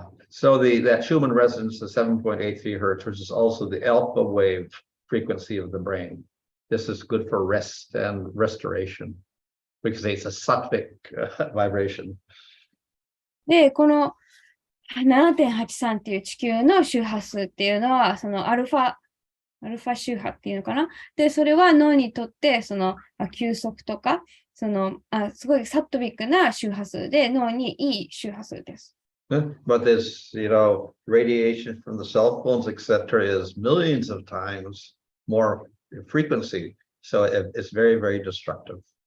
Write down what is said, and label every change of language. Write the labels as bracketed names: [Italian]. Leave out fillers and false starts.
[English] So that Schumann resonance, the 7.83 hertz, which is also the alpha wave frequency of the brain. This is good for rest and restoration, because it's a sattvic vibration. [Japanese] で、この 7.83 っていう地球の周波数っていうのは、そのアルファ周波っていうのかな。で、それは脳にとって、休息とか、すごいサットビックな周波数で、脳にいい周波数です。 [English] But this, radiation from the cell phones, etc., is millions of times more frequency. So it's very, very destructive.